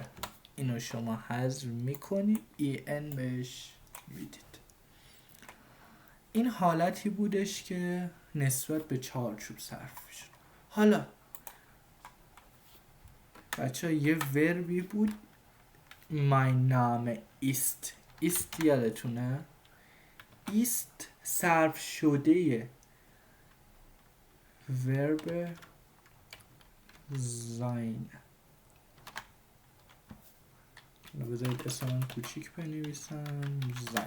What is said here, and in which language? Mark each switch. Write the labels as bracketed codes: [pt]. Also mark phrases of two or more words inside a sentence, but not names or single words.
[fa] اینو شما حذف میکنید، ای ان بهش میدید. این حالتی بودش که نسبت به چارچوب صرف میشه. حالا بچه یه وربی بود [de] mein Name ist. [fa] ist یادتونه؟ ist صرف شده ورب sein. بذارید اسم کوچیک بنویسم sein.